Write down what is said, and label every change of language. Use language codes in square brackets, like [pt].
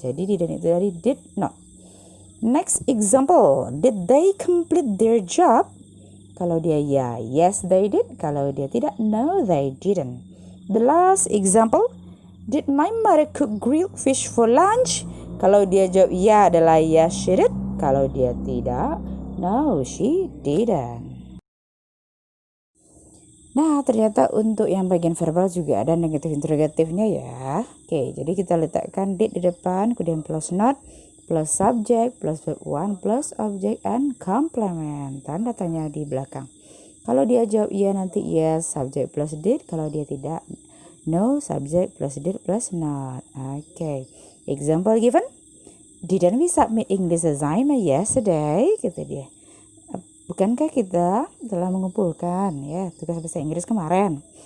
[id] Jadi didn't itu dari did not. [en] Next example, did they complete their job? [id] Kalau dia ya, [en] yes they did. [id] Kalau dia tidak, [en] no they didn't. The last example, did my mother cook grilled fish for lunch? [id] Kalau dia jawab ya adalah [en] yes she did. [id] Kalau dia tidak, [en] no she didn't. [id] Nah, ternyata untuk yang bagian verbal juga ada negatif interrogatifnya ya. Oke, jadi kita letakkan did di depan, kemudian plus not, plus subject, plus verb 1, plus object, and complement. Tanda tanya di belakang. Kalau dia jawab iya nanti yes, subject plus did. Kalau dia tidak, no, subject plus did plus not. Oke. Example given. [en] Didn't we submit English assignment yesterday? [id] Kata dia. Bukankah kita telah mengumpulkan ya tugas bahasa Inggris kemarin?